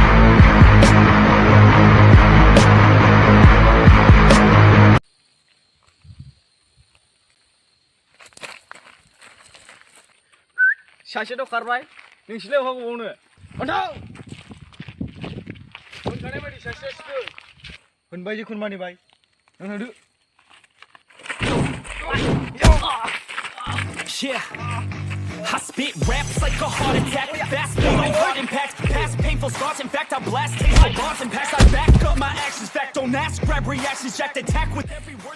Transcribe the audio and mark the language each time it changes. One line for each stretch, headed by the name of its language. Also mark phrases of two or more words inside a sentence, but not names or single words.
Bodo: सासेथ' खारबाय नोंसोरलाय बहा गबावनो अन्थाव होनखानाय बायदि सासेया सिखो होनबाय जिखुन मानिबाय नों थांदो
English: Yeah, I spit raps like a heart attack. Fast beat on hard impact. Past painful scars. In fact, I blast hateful bars and packs. I back up my actions. Fact, don't ask. Grab reactions. Jacked attack with every word.